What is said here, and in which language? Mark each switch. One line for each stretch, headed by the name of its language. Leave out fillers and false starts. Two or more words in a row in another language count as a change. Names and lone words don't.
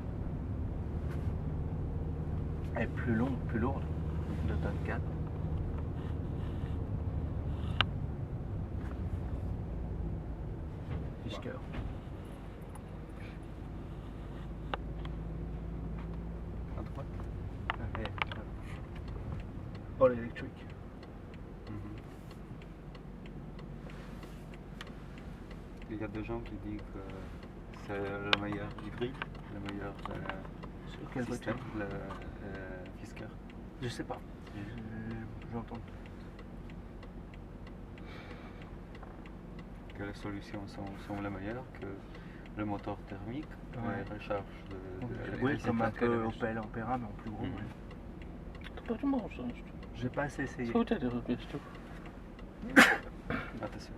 French: Elle est plus longue, plus lourde, 2 tonnes 4. Fisker. À droite.
English: All electric.
French: Il y a des gens qui disent que c'est le meilleur hybride, le meilleur Sur quelle système, voiture? le Fisker. Je sais pas. J'entends. Que les solutions sont les meilleures, que le moteur thermique, Ouais. la recharge de Oui, comme un peu Opel Ampera, mais en plus gros.
Polish: To bardzo może.
French: J'ai pas assez essayé.
Polish: Co wtedy robisz tu?
French: Attention.